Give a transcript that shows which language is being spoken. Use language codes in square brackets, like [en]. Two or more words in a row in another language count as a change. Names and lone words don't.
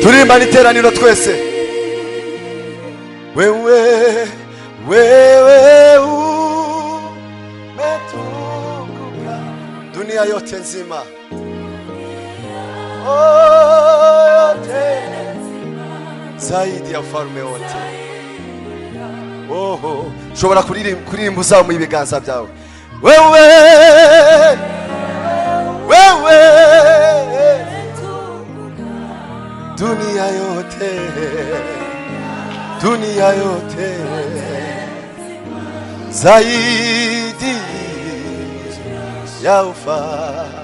[rw] Turimba niteraniro twese. [sw] Wewe umetukuka dunia yote nzima, yote zaidi ya ufalme wote. [rw] Shobora kuririmba uzamuye ibiganza byawe. [sw] Wewe dunia yote zaidi ya ufalme.